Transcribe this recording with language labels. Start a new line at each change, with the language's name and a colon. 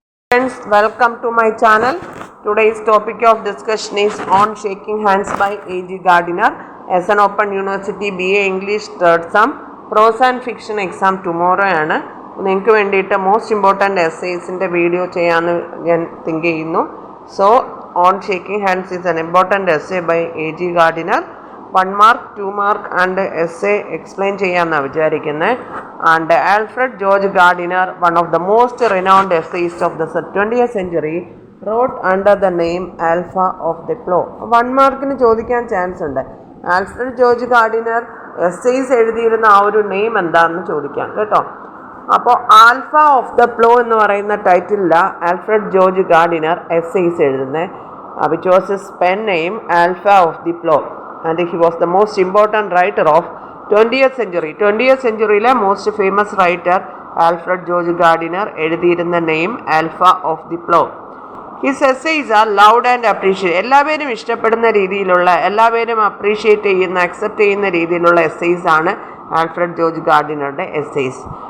English: friends, welcome to my channel. Today's topic of discussion is on shaking hands by A.G. Gardiner as an Open University BA English third term prose and fiction exam tomorrow ആണ്.
Malayalam: നിങ്ങൾക്ക് വേണ്ടിയിട്ട് most important എസ്സേസിൻ്റെ video ചെയ്യാമെന്ന് ഞാൻ think ചെയ്യുന്നു.
English: So on shaking hands is an important essay by A.G. Gardiner. 1 mark, 2 mark and essay explain
Malayalam: ചെയ്യാമെന്നാണ് വിചാരിക്കുന്നത്.
English: And Alfred George Gardiner, one of the most renowned essayists of the 20th century, wrote under the name Alpha of the Plow.
Malayalam: 1 മാർക്കിന് ചോദിക്കാൻ chance ഉണ്ട്. Alfred George Gardiner essays എഴുതിയിരുന്ന ആ ഒരു name എന്താണെന്ന് ചോദിക്കാം കേട്ടോ. അപ്പോൾ ആൽഫ ഓഫ് ദ പ്ലോ എന്ന് പറയുന്ന ടൈറ്റിലാണ് ആൽഫ്രഡ് ജോർജ് ഗാർഡിനർ എസ്സേസ് എഴുതുന്നത്.
English: Which was his pen name Alpha of the Plough. And he was the most important writer of 20th century.
Malayalam: 20th centuryയിലെ most famous writer Alfred George Gardiner എഴുതിയിരുന്ന name alpha of the plough.
English: His essays are loved and appreciate.
Malayalam: എല്ലാവരും ഇഷ്ടപ്പെടുന്ന രീതിയിലുള്ള, എല്ലാവരും appreciate ചെയ്യുന്ന, accept ചെയ്യുന്ന രീതിയിലുള്ള essays ആണ് Alfred George ഗാർഡിനറുടെ essays.